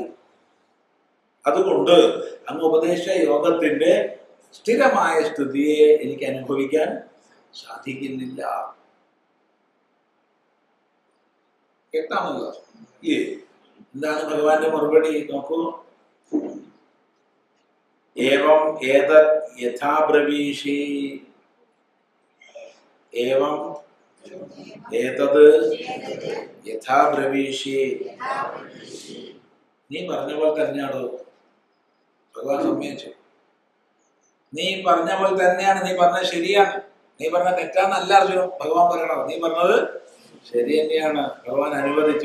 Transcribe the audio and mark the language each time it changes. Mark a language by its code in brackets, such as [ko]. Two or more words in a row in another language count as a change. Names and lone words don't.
[ml] അതുകൊണ്ട് അങ്ങ് ഉപദേശ യോഗത്തിന്റെ സ്ഥിരമായ സ്ഥിതിയെ എനിക്ക് അനുഭവിക്കാൻ സാധിക്കുന്നില്ല. കേട്ടാണല്ലോ. എന്താണ് ഭഗവാന്റെ മറുപടി? നോക്കൂ. [sa] ഏവം ഏതത് യഥാ ബ്രവീഷി, ഏവം ഏതത് യഥാ ബ്രവീഷി, [ml] നീ പറഞ്ഞ പോലെ തന്നെയാണോ? ഭഗവാൻ സമ്മതിച്ചു. നീ പറഞ്ഞ പോലെ തന്നെയാണ്, നീ പറഞ്ഞത് ശരിയാണ്, നീ പറഞ്ഞ തെറ്റാന്നല്ല അർജുനൻ. ഭഗവാൻ പറയണോ? നീ പറഞ്ഞത് ശരി തന്നെയാണ്. ഭഗവാൻ അനുവദിച്ചു.